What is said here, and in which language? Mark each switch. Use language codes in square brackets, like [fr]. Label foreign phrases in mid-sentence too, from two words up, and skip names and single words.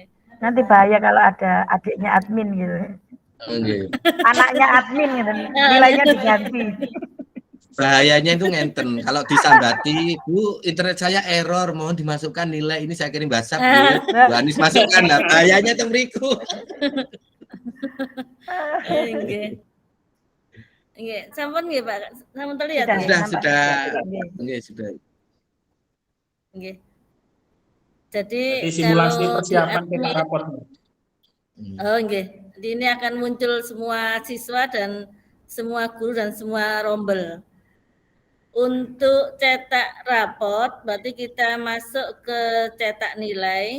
[id] Nanti bahaya kalau ada adiknya admin gitu. Nggih. Anaknya admin gitu. Nilainya diganti. Bahayanya itu ngenten. Kalau disambati, Bu, internet saya error, mohon dimasukkan nilai ini saya kirim WhatsApp, Bu Anies masukkan lah. Bahayanya itu mriku. [jv] Nggih. Nggih, sampun nggih, Pak. Sampun terlihat [id] Sudah, nggih? sudah. Nggih, sudah. Nggih. Jadi simulasi kalau persiapan kita rapor. Oh, nggih. Jadi ini akan muncul semua siswa dan semua guru dan semua rombel. Untuk cetak raport, berarti kita masuk ke cetak nilai.